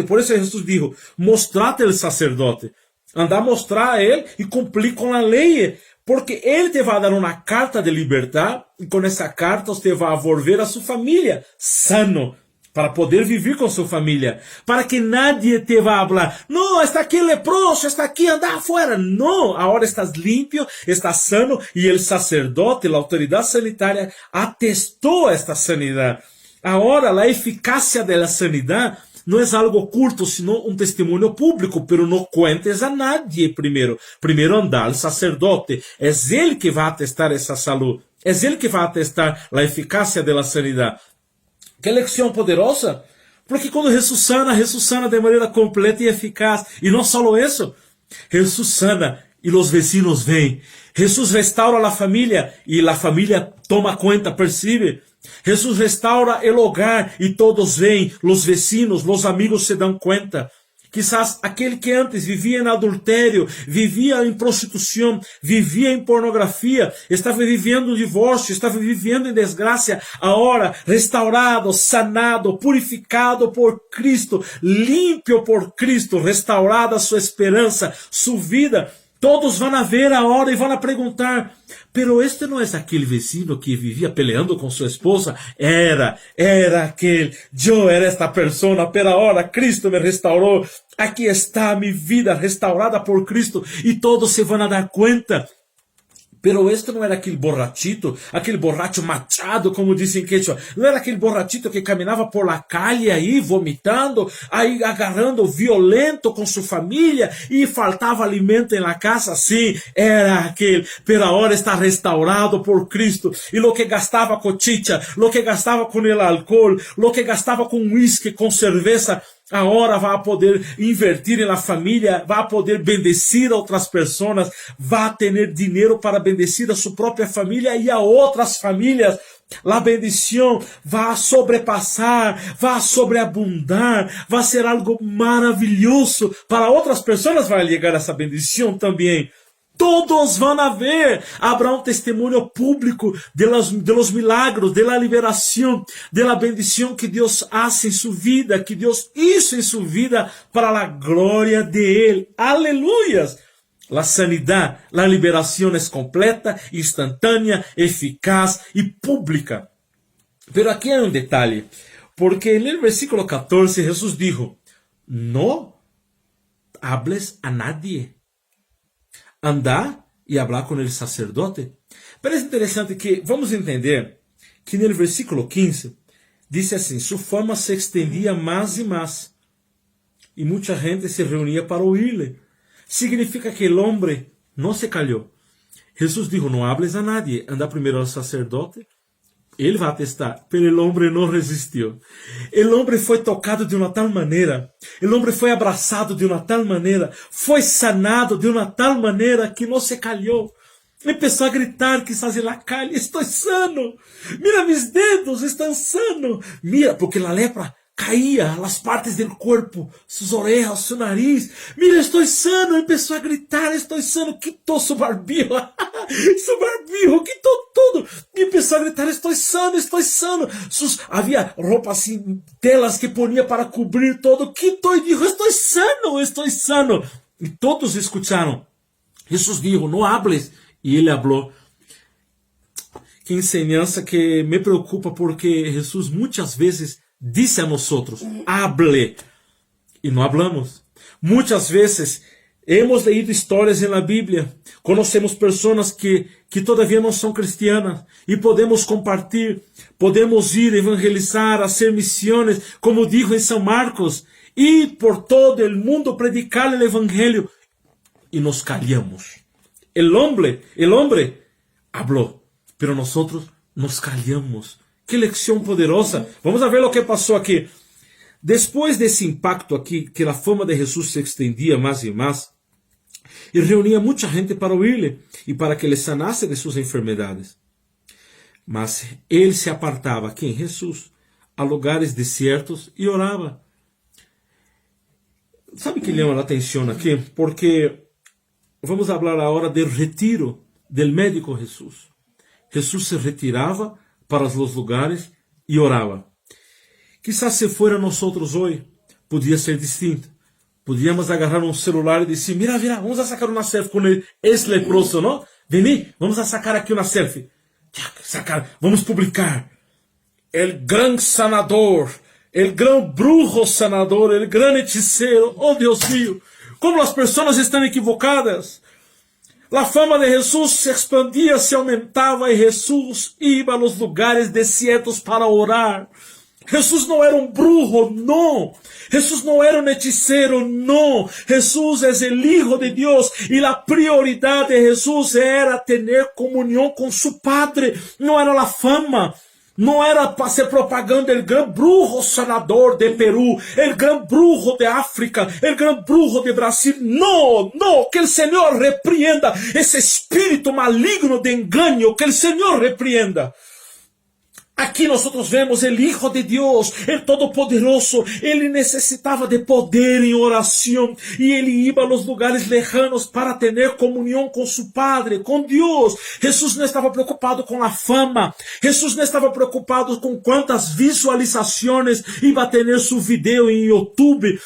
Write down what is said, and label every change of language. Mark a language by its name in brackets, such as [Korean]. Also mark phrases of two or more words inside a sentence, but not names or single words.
[Portuguese] Por isso Jesus [Spanish] dijo, mostrate [Portuguese] o sacerdote. Anda a mostrar a ele e cumprir com a lei, porque ele te vai dar uma carta de liberdade, e com essa carta você vai volver a sua família sano, para poder viver com sua família, para que nadie te vá falar, não, está aqui leproso, está aqui, anda afuera. Não, agora estás limpio, estás sano, e o sacerdote, a autoridade sanitária, atestou esta sanidade. Agora, a eficácia da sanidade não é algo oculto, sino um testemunho público, pero não [Spanish] cuentes a nadie [Portuguese] primeiro. Primeiro anda al sacerdote, é ele que vai atestar essa saúde, é ele que vai atestar a eficácia da sanidade. Que lição poderosa! Porque quando Jesus sana de maneira completa e eficaz. E não só isso, Jesus sana e os vecinos vêm. Jesus restaura a família e a família toma conta, percebe? Jesus restaura o hogar e todos vêm, os vecinos, os amigos se dão conta. Quizás aquele que antes vivia em adultério, vivia em prostituição, vivia em pornografia, estava vivendo um divórcio, estava vivendo em desgraça, agora restaurado, sanado, purificado por Cristo, limpio por Cristo, restaurada sua esperança, sua vida. Todos vão a ver agora e vão a perguntar, pero este não é aquele vecino que vivia peleando com sua esposa? Era aquele, eu era esta persona, [Spanish] pero ahora [Portuguese] Cristo me restaurou, aqui está minha vida restaurada por Cristo, e todos se vão a dar conta. Pero este não era aquele borrachito, aquele borracho machado, como dizem que não era aquele borrachito que caminhava [Spanish] por la calle [Portuguese] aí, vomitando, aí agarrando violento com sua família e faltava alimento em [Spanish] la casa. [Portuguese] Sim, era aquele, pero agora está restaurado por Cristo. E lo que gastava com chicha, lo que gastava com [Spanish] el alcohol, [Portuguese] lo que gastava com whisky, com cerveja, agora vai poder invertir na família, vai poder bendecir a outras pessoas, vai ter dinheiro para bendecir a sua própria família e a outras famílias. A bendição vai sobrepassar, vai sobreabundar, vai ser algo maravilhoso. Para outras pessoas vai chegar essa bendição também. Todos vão a ver, [Spanish] habrá um testemunho público de los milagros, de la liberación, de la bendición que Dios hace en su vida, que Dios hizo en su vida para la gloria de Él. Aleluyas. La sanidad, la liberación es completa, instantánea, eficaz y pública. Pero aquí hay un detalle, porque en el versículo 14 Jesús dijo, no hables a nadie. [Portuguese] Andar e hablar com o sacerdote. Pero é interessante que vamos entender que no versículo 15 diz assim, sua fama se extendia mais e mais, e muita gente se reunia para ouvir-lhe. Significa que o homem não se calhou. Jesus disse, não [Spanish] hables a nadie, [Portuguese] anda primeiro ao sacerdote, ele vai atestar, pero o homem não resistiu. O homem foi tocado de uma tal maneira, o homem foi abraçado de uma tal maneira, foi sanado de uma tal maneira que não se calhou. Começou a gritar, quizás na calle, estou sano, mira mis dedos, estão sanos. Mira, porque a lepra caía as partes do corpo, suas orelhas, seu nariz. Mira, estou sano. Começou a gritar, estou sano. Quitou seu barbijo, seu barbijo, quitou tudo. E começou a gritar, estou sano, estou sano. Havia roupa assim, telas que ponia para cobrir todo. Quitou e disse, estou sano, estou sano. E todos escutaram. Jesus disse, não hables. E ele falou. Que enseñança que me preocupa, porque Jesus muitas vezes disse a nós, hable, e não hablamos. Muitas vezes [Spanish] hemos leído [Portuguese] histórias na Bíblia, conhecemos pessoas que todavia não são cristianas, e podemos compartilhar, podemos ir evangelizar, fazer missões, como dijo em São Marcos, ir por todo o mundo predicar o evangelho, e [Spanish] nos callamos. El hombre habló, pero nosotros nos callamos. Que lección poderosa. [Portuguese] Vamos a ver o que passou aqui. Depois desse impacto aqui, que a fama de Jesus se extendia mais e mais, e reunia muita gente para ouvir-lhe e para que ele sanasse de suas enfermidades. Mas ele se apartava, quem? Jesus, a lugares desertos e orava. Sabe que chama a atenção aqui? Porque vamos falar agora do retiro [Spanish] del médico [Portuguese] Jesus. Jesus se retirava para os lugares e orava. [Spanish] Quizás se fuera nosotros hoje, podia ser distinto. [Portuguese] Podíamos agarrar um celular e dizer, mira, [Spanish] vamos a sacar [Portuguese] uma selfie com esse leproso, não? [Spanish] Vení, vamos a sacar aqui uma selfie. [Portuguese] Vamos publicar. [Spanish] El gran sanador, el gran brujo sanador, el gran hechicero. [Portuguese] Oh, Deus mío, como as pessoas estão equivocadas. A fama de Jesus se expandia, se aumentava, e Jesus ia aos lugares desertos para orar. Jesus não era um brujo, não. Jesus não era um hechiceiro, não. Jesus é o Hijo de Deus, e a prioridade de Jesus era ter comunhão com seu Padre. Não era a fama. Não era para ser propaganda [Spanish] el gran brujo sanador de Perú, el gran brujo de África, el gran brujo de Brasil. No, que el Señor repreenda ese espíritu maligno de engaño, que el Señor repreenda. [Portuguese] Aqui nós vemos o Hijo de Deus, o Todo-Poderoso. Ele necessitava de poder em oração. E ele ia aos lugares lejanos para ter comunhão com seu Padre, com Deus. Jesus não estava preocupado com a fama. Jesus não estava preocupado com quantas visualizações iba a ter seu vídeo em YouTube.